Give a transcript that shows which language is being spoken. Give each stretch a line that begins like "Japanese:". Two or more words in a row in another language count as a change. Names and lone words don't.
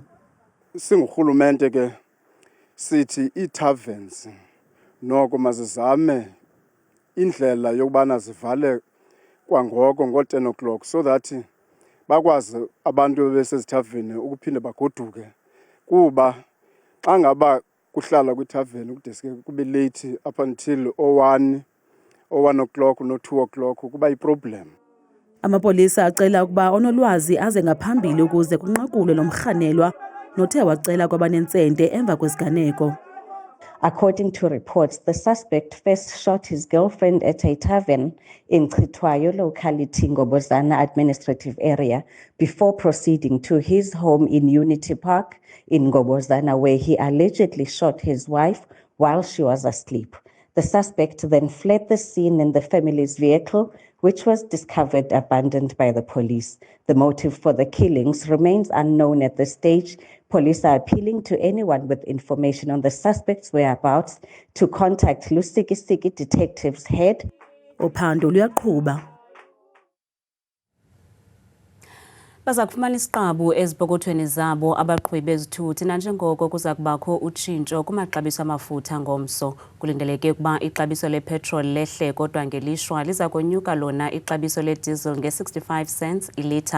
Xhosa: Singurhulumente ke sithi ii-taverns noko mazizame indlela yokubana zivale kwangoko ngo-10
English: o'clock so that
Xhosa: bakwazi abantu besezithaveni ukuphinde bagoduke, kuba xa ngaba kuhlala kwithaveni kudeske kube
English: late up until 1 o'clock
Xhosa: no-2 o'clock kuba yiproblem. Amapolisa acela ukuba onolwazi aze ngaphambili ukuze kunqakulwe lo mrhanelwa nothe wacela kwabanentsente emva kwesiganeko.
English: According to reports, the suspect first shot his girlfriend at a tavern in Chitwayo locality, Ngobozana administrative area, before proceeding to his home in Unity Park in Ngobozana, where he allegedly shot his wife while she was asleep. The suspect then fled the scene in the family's vehicle, which was discovered abandoned by the police. The motive for the killings remains unknown at this stage. Police are appealing to anyone with information on the suspect's whereabouts to contact Lusikisiki Detectives Head.
Xhosa: Uphando luyaqhuba. Baza kufumana isiqabu ezipokothweni zabo abaqhubi bezithuthi nanjengoko kuza kubakho utshintsho kumaxabiso amafutha ngomso. Kulindeleke ukuba ixabiso lepetrol lehle kodwa ngelishwa liza konyuka lona ixabiso lediesel nge-65 cents ilitha.